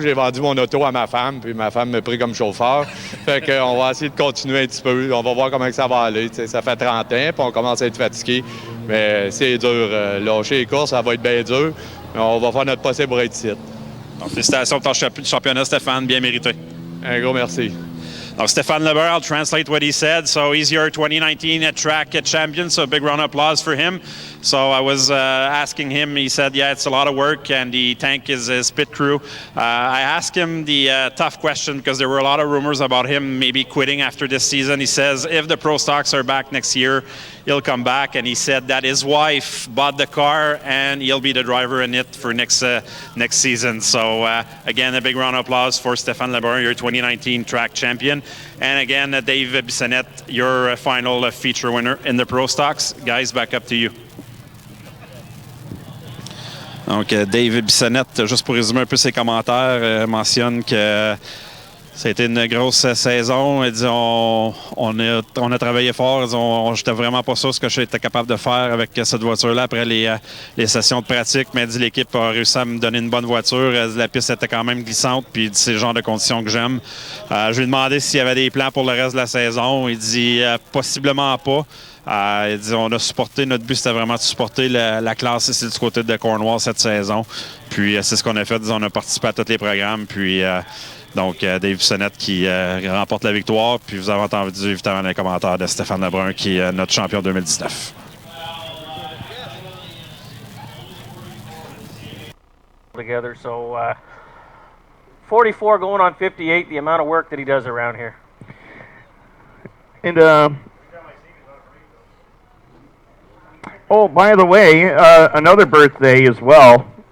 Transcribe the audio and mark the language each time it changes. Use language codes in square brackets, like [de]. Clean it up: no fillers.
[fr] J'ai vendu mon auto à ma femme, puis ma femme m'a pris comme chauffeur. Fait qu'on va essayer de continuer un petit peu. On va voir comment ça va aller. T'sais, ça fait 30 ans, puis on commence à être fatigué. Mais c'est dur. Lâcher les courses, ça va être bien dur. Mais on va faire notre possible pour être ici. Donc, félicitations pour ton championnat, Stéphane. Bien mérité. Un gros merci. [en] Now, Stéphane Lebrun, I'll translate what he said. So he's your 2019 track champion, so a big round of applause for him. So I was asking him, he said, yeah, it's a lot of work, and the tank is his pit crew. I asked him the tough question because there were a lot of rumors about him maybe quitting after this season. He says if the pro stocks are back next year, he'll come back, and he said that his wife bought the car and he'll be the driver in it for next season. So again, a big round of applause for Stéphane Lebrun, your 2019 track champion. And again, Dave Bissonnette, your final feature winner in the pro stocks. Guys, back up to you. [fr] Donc, Dave Bissonnette, juste pour résumer un peu ses commentaires, mentionne que ça a été une grosse saison. Il dit on a travaillé fort. J'étais vraiment pas sûr ce que j'étais capable de faire avec cette voiture-là après les sessions de pratique. Mais il dit l'équipe a réussi à me donner une bonne voiture. La piste était quand même glissante. Puis c'est le genre de conditions que j'aime. Je lui ai demandé s'il y avait des plans pour le reste de la saison. Il dit possiblement pas. Il dit, on a supporté, notre but c'était vraiment de supporter la classe ici du côté de Cornwall cette saison. Puis c'est ce qu'on a fait, on a participé à tous les programmes. Puis donc Dave Bissonnette qui remporte la victoire. Puis vous avez entendu évidemment les commentaires de Stéphane Lebrun qui est notre champion 2019. [en] Together, so 44 going on 58, the amount of work that he does around here. And oh, by the way, another birthday as well.